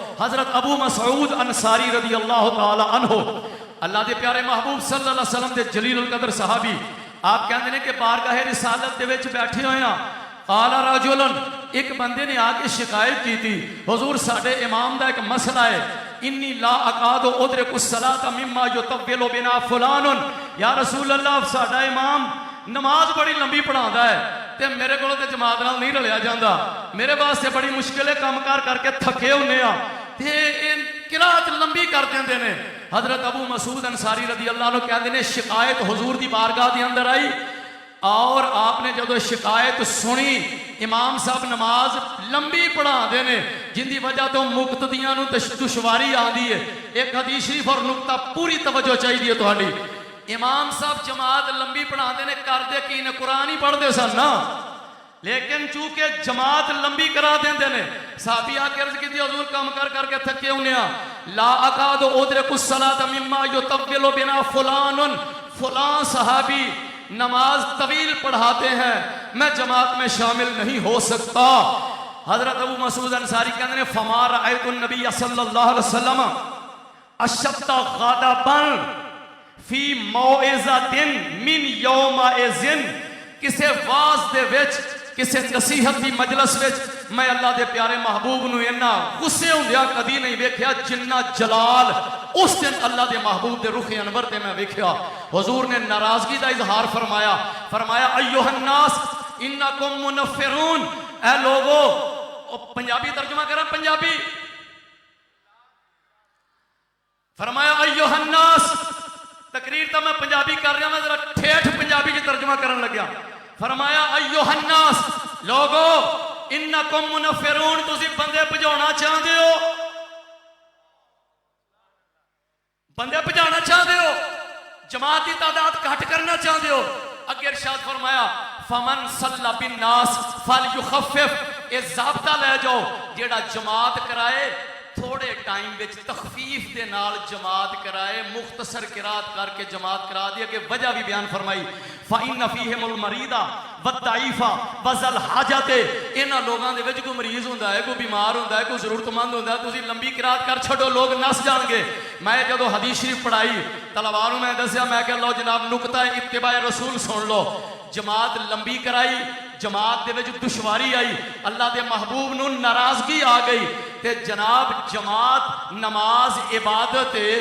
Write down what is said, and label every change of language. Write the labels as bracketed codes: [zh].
[pa] حضرت ابو مسعود انصاری رضی اللہ تعالی عنہ اللہ دے پیارے محبوب صلی اللہ علیہ وسلم دے جلیل القدر صحابی آپ کہندے نے کہ بارگاہ رسالت دے وچ بیٹھے ہوئے ہیں. [ar] قال رجل [pa] ایک بندے نے آ کے شکایت کی تھی حضور ساڈے امام دا ایک مسئلہ ہے. [ar] انی لا اقعد ادرک الصلاۃ مما یطول بنا فلان. [pa] یا رسول اللہ ساڈا امام نماز بڑی لمبی پڑھاوندا ہے تے میرے کولوں تے جماعت نال نہیں رلیا جاندا. میرے واسطے بڑی مشکل ہے, کام کر کے تھکے ہونے آ تے قرات لمبی کر دیندے نے. حضرت ابو مسعود انصاری رضی اللہ عنہ کہندے نے شکایت حضور دی بارگاہ دے اندر آئی اور آپ نے جدو شکایت سنی امام صاحب نماز لمبی پڑھا دے نے جن دی وجہ تو مقتدیاں نو دشواری آندی ہے. ایک حدیث شریف اور نقطہ پوری توجہ چاہیے تہاڈی. امام صاحب جماعت لمبی پڑھا دے نے کردے کی نے قرآن ہی پڑھ دے سن نا, لیکن چونکہ جماعت لمبی کرا دیندے نے صحابی آ کے عرض کی حضور کام کر کے تھکے ہونے آ. [ar] لا اقعد ادرک الصلاۃ مما یطول بنا فلان. [ur] فلاں صحابی نماز طویل پڑھاتے ہیں, میں جماعت میں شامل نہیں ہو سکتا. حضرت ابو مسعود انصاری کہتے ہیں [ar] فما رأیت النبی صلی اللہ علیہ وسلم اشد غضبا فی موعظۃ من یومئذ. [pa] کسے واز دے وچ کسے نصیحت دی مجلس وچ میں اللہ دے پیارے محبوب نو اینا غصے ہوندیا کدی نہیں ویکھیا جنہ جلال اس دن اللہ دے محبوب دے رخ انور تے میں ویکھیا. حضور نے ناراضگی دا اظہار فرمایا [ar] ایھا الناس انکم منفرون. [pa] اے لوگو, پنجابی ترجمہ کرا پنجابی. فرمایا ایھا الناس, تقریر تو میں پنجابی کر رہا ہوں, میں ذرا ٹھیٹھ پنجابی کی ترجمہ کرن لگیا. فرمایا [ar] ایھا الناس [pa] لوگو [ar] انکم منفرون, [pa] تسی بندے بھجانا چاہتے ہو, بندے بھجانا چاہتے ہو, جماعت کی تعداد گھٹ کرنا چاہتے ہو. اگے ارشاد فرمایا [ar] فمن صلی بالناس فلیخفف. [pa] اے ضابطہ لے جاؤ جیڑا جماعت کرائے تھوڑے ٹائم وچ تخفیف دے نال جماعت کرائے, مختصر قرات کر کے جماعت کرا دی. [ur] کہ وجہ بھی بیان فرمائی [ar] فإن فیہم المریض والضعیف وذا الحاجۃ. [pa] انہاں لوگاں دے وچ کوئی مریض ہوندا ہے, کوئی بیمار ہوندا ہے, کوئی ضرورت مند ہوندا ہے, تسی لمبی قرات کر چھڈو لوگ نس جان گے. میں جدو حدیث شریف پڑھائی طلباء نوں میں دسیا, میں کہ لو جناب نقطہ اتباع رسول سن لو. جماعت لمبی کرائی, جماعت دے وچ دشواری آئی, اللہ دے محبوب نوں ناراضگی آ گئی تے جناب جماعت نماز عبادت